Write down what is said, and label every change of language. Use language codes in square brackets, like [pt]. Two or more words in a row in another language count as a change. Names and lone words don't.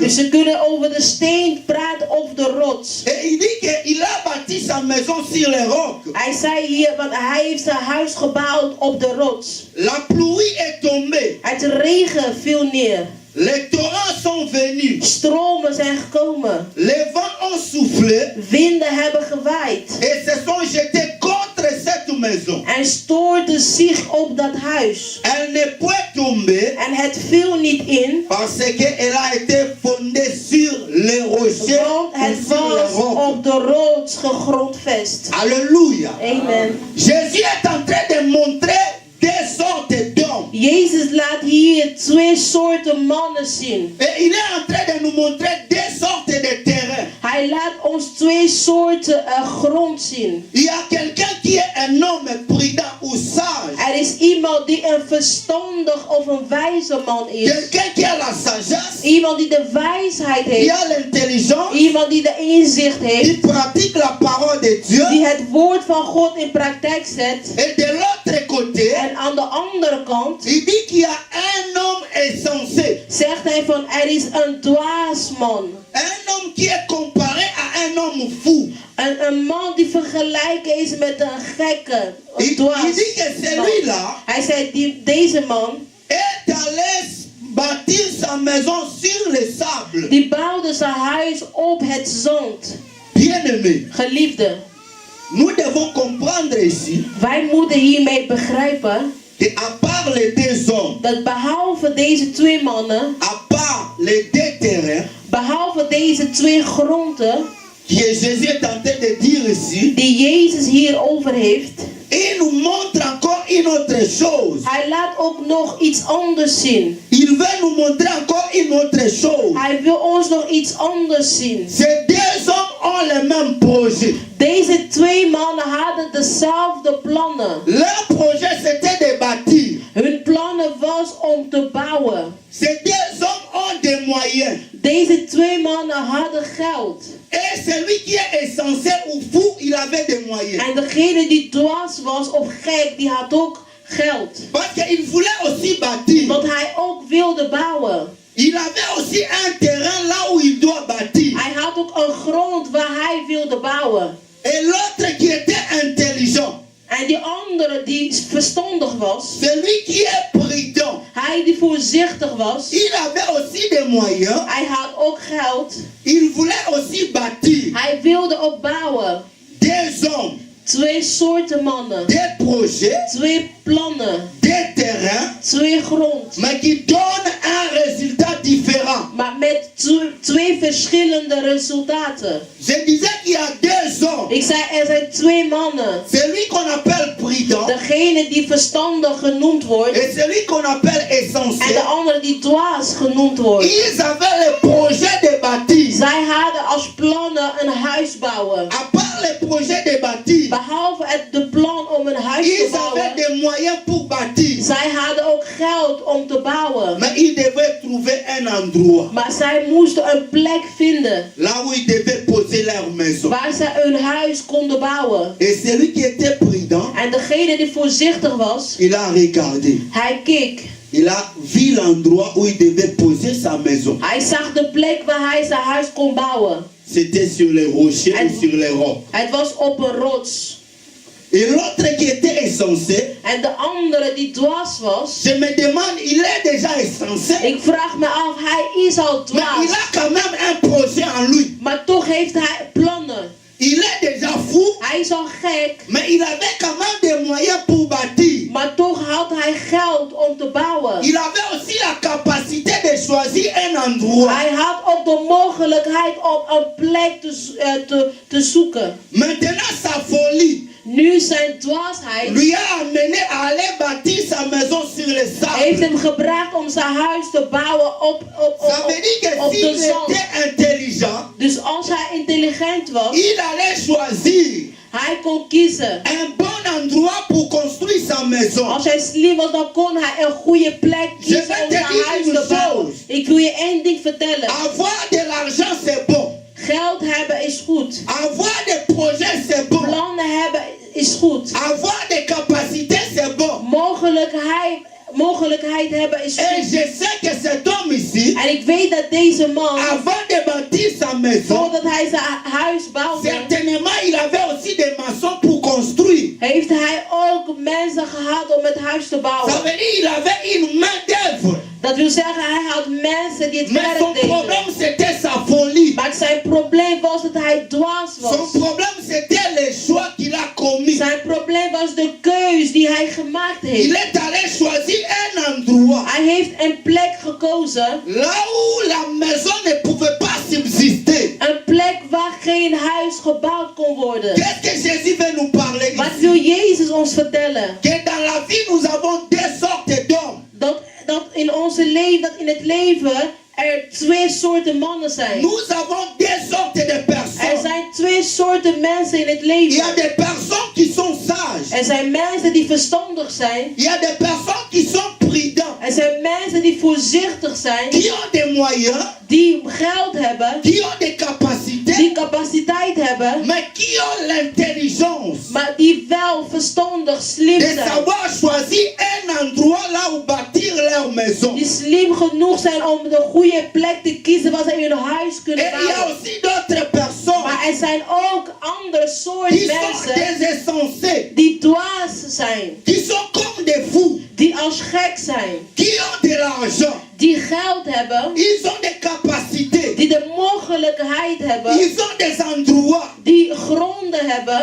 [nl] Dus ze kunnen over de steen praten of de rots. [fr] Et il dit qu'il a bâti sa maison sur les rocs. [nl] Hij zei hier, want hij heeft zijn huis gebouwd op de rots. [fr] La pluie est tombée. [nl] Het regen viel neer. [fr] Les torrents sont venus. [nl] Stromen zijn gekomen. [fr] Les vents ont soufflé [nl] Winden hebben gewaaid. [fr] et se sont jetés contre cette maison. [nl] En stoorden zich op dat huis. [fr] Elle n'est point tombée [nl] En het viel niet in. [fr] parce qu'elle a été fondée sur les rochers [nl] Want [fr] ou [nl] het [fr] sur les [nl] was [fr] rocs. [nl] op de rots gegrondvest. [fr] Alléluia. Amen. Jésus est en train de montrer deux sortes d'hommes. [nl] Jezus laat hier twee soorten mannen zien. [fr] Et il est en train de nous montrer deux sortes de terrains. [nl] Hij laat ons twee soorten grond zien. [fr] Il y a quelqu'un qui est un homme prudent ou sage. [nl] Er is iemand die een verstandig of een wijze man is. [fr] Quelqu'un qui a la sagesse, [nl] Iemand die de wijsheid [fr] qui [nl] heeft. [fr] a l'intelligence, [nl] Iemand die de inzicht [fr] qui [nl] heeft. [fr] pratique la parole de Dieu. [nl] Die het woord van God in praktijk zet. [fr] Et de l'autre côté, [nl] En aan de andere kant [fr] il dit qu'il y a un homme insensé. [nl] zegt hij van er is een dwaas man. [fr] Un homme qui est comparé à un homme fou. [nl] Een man die vergelijken is met een gekke. Een dwaas [fr] Il dit que [nl] man. [fr] celui-là [nl] Hij zei deze man [fr] est allé bâtir sa maison sur le sable. [nl] die bouwde zijn huis op het zand. [fr] Bien-aimé, [nl] Geliefde, [fr] nous devons comprendre ici [nl] wij moeten hiermee begrijpen [fr] que à part les deux hommes, [nl] dat behalve deze twee mannen, [fr] à part les deux terrains, [nl] behalve deze twee gronden [fr] que Jésus est en train de dire ici, [nl] die Jezus hierover heeft, [fr] il nous montre encore une autre chose. [nl] hij laat ook nog iets anders zien. [fr] Il veut nous montrer encore une autre chose. [nl] Hij wil ons nog iets anders zien. [fr] Ces deux hommes ont le même projet. [nl] Deze twee mannen hadden dezelfde plannen. [fr] Leur projet c'était de bâtir. [nl] Hun plannen was om te bouwen. [fr] Ces deux hommes ont des moyens. [nl] Deze twee mannen hadden geld. [fr] Et celui qui est insensé ou fou, il avait des moyens. [nl] En degene die dwaas was of gek, die had ook geld. [fr] Parce qu'il voulait aussi bâtir. [nl] Want hij ook wilde bouwen. [fr] Il avait aussi un terrain là où il doit bâtir. [nl] Hij had ook een grond waar hij wilde bouwen. [fr] Et l'autre qui était intelligent, [nl] En die andere andere die verstandig was, [fr] celui qui est prudent, [nl] hij die voorzichtig was, [fr] il avait aussi des moyens, [nl] hij had ook geld, [fr] il voulait aussi bâtir [nl] hij wilde ook bouwen. [fr] des hommes, [nl] Twee soorten mannen, [fr] des projets, [nl] twee plannen, [fr] des terrains, [nl] twee grond, [fr] mais qui donnent un résultat différent. [nl] maar met twee verschillende resultaten. [fr] Je disais qu'il y a deux hommes, [nl] Ik zei, er zijn twee mannen. [fr] celui qu'on appelle prudent [nl] Degene die verstandig genoemd wordt [fr] et celui qu'on appelle [nl] en de [fr] essentiel. [nl] andere die dwaas genoemd wordt. [fr] Ils avaient le projet de bâtir. [nl] Zij hadden als plannen een huis bouwen. [fr] À part le projet de bâtir, [nl] Behalve de plan om een huis te [fr] ils avaient [nl] bouwen, [fr] des moyens pour bâtir. [nl] zij hadden ook geld om te bouwen. [fr] Mais ils devaient trouver un endroit [nl] Maar zij moesten een plek vinden [fr] là où ils devaient poser leur maison. [nl] waar zij hun huis konden bouwen. [fr] Et celui qui était prudent, [nl] En degene die voorzichtig was, [fr] il a regardé. [nl] hij keek. [fr] Il a vu l'endroit où il devait poser sa maison. [nl] Hij zag de plek waar hij zijn huis kon bouwen. [fr] C'était sur les rochers ou sur les rocs. [nl] Het was op een rots. [fr] Et l'autre qui était essentiel, [nl] En de andere die dwaas was, [fr] je me demande, il est déjà essentiel, [nl] ik vraag me af, hij is al [fr] mais il [nl] dwaas. [fr] a quand même un projet en lui. [nl] Maar toch heeft hij plannen. [fr] Il est déjà fou, [nl] Hij is al gek, [fr] mais il avait quand même des moyens pour bâtir. [nl] maar toch had hij geld om te bouwen. [fr] Il avait aussi la capacité de choisir un endroit. [nl] Hij had ook de mogelijkheid om een plek te zoeken. [fr] Maintenant, sa folie [nl] Nu zijn dwaasheid [fr] lui a amené à aller bâtir sa maison sur le [nl] heeft [fr] sable. [nl] hem gebracht om zijn huis te bouwen op [fr] Ça veut dire que [nl] de [fr] s'il [nl] zand. [fr] était intelligent, [nl] Dus als hij intelligent was, [fr] il allait choisir [nl] hij kon kiezen. [fr] un bon endroit pour construire sa maison. [nl] Als hij slim was, dan kon hij een goede plek kiezen [fr] Je vais [nl] om te zijn [fr] dire [nl] huis [fr] une [nl] te bouwen. [fr] chose. [nl] Ik wil je één ding vertellen. [fr] Avoir de l'argent, c'est bon. [nl] Geld hebben is goed. [fr] Avoir des projets, c'est bon. [nl] Plannen hebben is goed. [fr] Avoir des capacités, c'est bon. [nl] Mogelijkheid hebben is [fr] Et [nl] goed. [fr] je sais que cet homme ici, [nl] En ik weet dat deze man, [fr] avant de bâtir sa maison, [nl] voordat hij zijn huis bouwde, [fr] certainement il avait aussi des maçons pour construire. [nl] heeft hij ook mensen gehad om het huis te [fr] Ça [nl] bouwen. [fr] veut dire il avait une main d'œuvre. [nl] Dat wil zeggen, hij had mensen die het [fr] Mais son [nl] werk deden. [fr] problème c'était sa folie. [nl] Maar zijn probleem was dat hij dwaas was. [fr] Son problème c'était les choix qu'il a commis. [nl] Zijn probleem was de keus die hij gemaakt [fr] Il [nl] heeft. [fr] est allé choisir un endroit [nl] Hij heeft een plek gekozen. [fr] là où la maison ne pouvait pas subsister. [nl] Een plek waar geen huis gebouwd kon worden. [fr] Qu'est-ce que Jésus veut nous parler [nl] Wat [fr] ici? [nl] wil Jezus ons vertellen? [fr] Que dans la vie nous avons deux sortes d'hommes. [nl] Dat in het leven er twee soorten mannen zijn. [fr] Nous avons deux sortes de [nl] Er [fr] personnes. [nl] zijn twee soorten mensen in het [fr] Il y a [nl] leven. [fr] des personnes qui sont sages. [nl] Er zijn mensen die verstandig zijn. [fr] Il y a des personnes qui sont prudentes. [nl] Er zijn mensen die voorzichtig zijn. [fr] Qui ont des moyens. [nl] Die geld hebben. [fr] Qui ont des capacités. [nl] Die capaciteit hebben. [fr] Mais qui ont l'intelligence [nl] Maar die wel verstandig slim [fr] de [nl] zijn. [fr] savoir choisir un endroit là où bâtir leur maison. [nl] Die slim genoeg zijn om de goede plek te kiezen waar ze hun huis [fr] Et [nl] kunnen [fr] il y a [nl] bouwen. [fr] aussi d'autres personnes [nl] Maar er zijn ook andere soort [fr] qui sont [nl] mensen [fr] des insensés. [nl] die dwaas zijn. [fr] Qui sont comme des fous. [nl] Die als gek zijn. [fr] Qui ont de l'argent. [nl] Die geld hebben. [fr] Ils ont des capacités. [nl] Die de mogelijkheid hebben. [fr] Ils ont des endroits. [nl] Die gronden hebben.